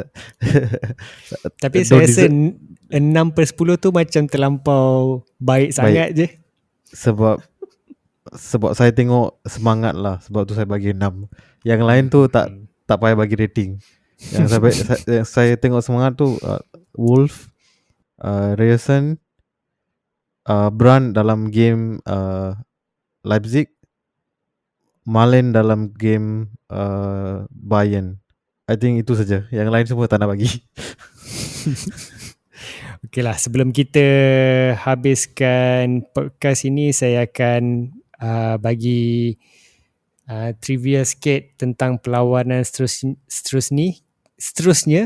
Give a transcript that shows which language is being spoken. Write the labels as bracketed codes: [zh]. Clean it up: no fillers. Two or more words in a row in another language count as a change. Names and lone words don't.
[ms] Tapi saya rasa 6/10 tu macam terlampau baik sangat je. Sebab saya tengok semangat lah, sebab tu saya bagi 6. Yang lain tu tak payah bagi rating. Yang saya tengok semangat tu Wolf, Ryerson, Brandt dalam game Leipzig, Malen dalam game Bayern. [en] I think [ms] itu saja. Yang lain semua tak nak bagi. Okeylah, sebelum kita habiskan podcast ini, saya akan bagi trivia sikit tentang perlawanan seterusnya.